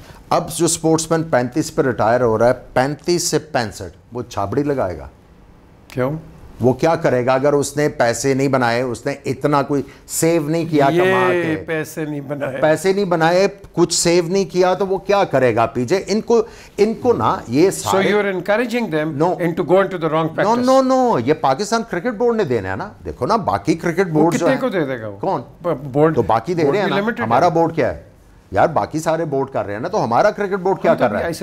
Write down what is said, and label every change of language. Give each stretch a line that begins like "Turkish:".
Urdu: اب جو سپورٹس مین 35 پہ ریٹائر ہو رہا ہے, 35 سے 65 وہ چھابڑی لگائے گا. کیوں؟ وہ کیا کرے گا اگر اس نے پیسے نہیں بنائے, اس نے اتنا کوئی سیو نہیں کیا, کما کے پیسے نہیں بنائے, کچھ سیو نہیں کیا, تو وہ کیا کرے گا؟ پیچھے ان کو نا یہ
English: So you're encouraging them into go into the wrong practice. No,
Urdu: یہ پاکستان کرکٹ بورڈ نے دینا ہے نا. دیکھو نا باقی کرکٹ بورڈ کتنے کو دے دے گا, کون بورڈ؟ تو باقی دے رہے ہیں نا. ہمارا بورڈ کیا ہے یار؟ باقی سارے بورڈ کر رہے ہیں نا, تو ہمارا کرکٹ بورڈ کیا کر رہا ہے؟